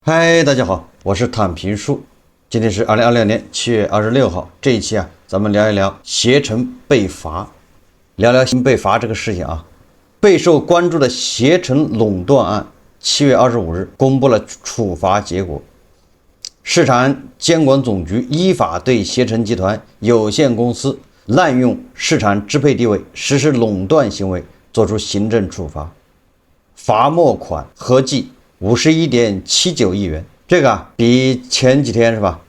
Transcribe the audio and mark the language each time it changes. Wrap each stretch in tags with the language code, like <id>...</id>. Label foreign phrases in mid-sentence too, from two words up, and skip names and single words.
<zh>嗨，大家好，我是躺平叔。今天是2026年7月26号。这一期咱们聊一聊携程被罚，聊聊被罚这个事情啊。备受关注的携程垄断案，7月25日公布了處罰結果。市場監管總局依法對攜程集團有限公司濫用市場支配地位，實施壟斷行為作出行政處罰，罰沒款合計51.79億元，這個比前幾天是吧？</zh>